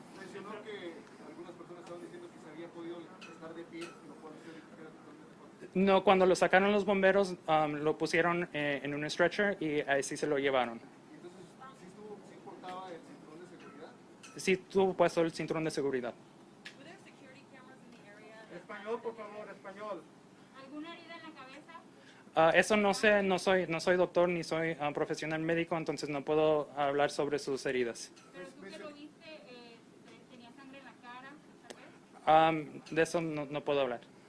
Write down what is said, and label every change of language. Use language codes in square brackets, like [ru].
[es] Mencionó que algunas personas estaban diciendo que se había podido estar de pie, lo cual se No, cuando lo sacaron los bomberos, lo pusieron en un stretcher y así se lo llevaron. Entonces, ¿sí portaba el cinturón de seguridad? Sí tuvo puesto el cinturón de seguridad. [en] Were there security cameras in the area? [es] Español, por favor, español. ¿Alguna herida en la cabeza? Eso no sé, no soy doctor ni soy profesional médico, entonces no puedo hablar sobre sus heridas. Pero tú que lo viste, ¿tenía sangre en la cara, tal vez? De eso no puedo hablar.